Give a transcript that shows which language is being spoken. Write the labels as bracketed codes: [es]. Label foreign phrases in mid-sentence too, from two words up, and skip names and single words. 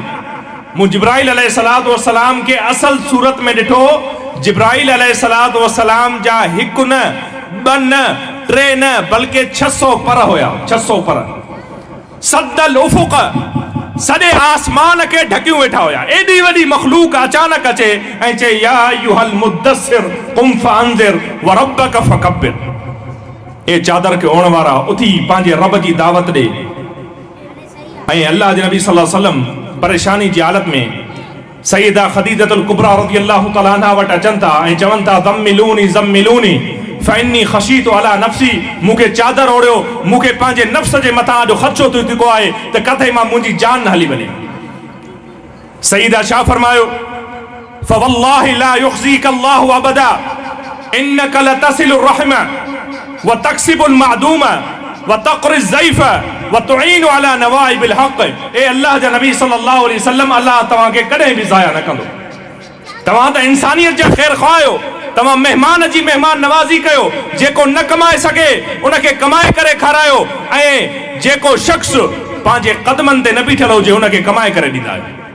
[sd] मूं जिब्राइल [ar] عليه الصلاة والسلام [sd] के असल सूरत में ॾिठो। जिब्राइल [ar] عليه الصلاة والسلام [sd] जा हिकु न ॿ न टे न बल्कि 600 पर हुया। 600 पर सद्दल उफ़ुक़ सॼे आसमान के ढकियूं वेठा हुया। एॾी वॾी मखलूक अचानक अचे ऐं चए [ar] يا أيها المدثر قم فأنذر وربك فكبر. [sd] ए चादर के ओढ़ण वारा उथी पंहिंजे रब जी दावत ॾे। ऐं अल्लाह जे नबी [ar] صلى الله عليه وسلم [sd] परेशानी जी हालत में सैयदा खदीजतुल कुबरा [ar] رضي الله تعالى عنها [sd] वटि अचनि था ऐं चवनि था [ar] زملوني زملوني فإني خشيت على نفسي. [sd] मूंखे चादर ओढ़ियो, मूंखे पंहिंजे नफ़्स जे मथां अॼु ख़दशो थी चुको आहे त किथे मां मुंहिंजी जान न हली वञे। सईदा छा फरमायो [ar] فوالله لا يخزيك الله أبدا إنك لتصل الرحم وتكسب المعدوم وتقري الضعيف وتعين على نوائب الحق. [sd] ए अल्लाह जा नबी [ar] صلى الله عليه وسلم [sd] अल्लाह तव्हांखे कॾहिं बि ज़ाया न कंदो। तव्हां त इंसानियत जा ख़ैर ख़्वाह आहियो। तव्हां महिमान जी महिमान नवाज़ी कयो। जेको न कमाए सघे उनखे कमाए करे खारायो ऐं जेको शख़्स पंहिंजे क़दमनि ते न बीठल हुजे उनखे कमाए करे ॾींदा आहियो।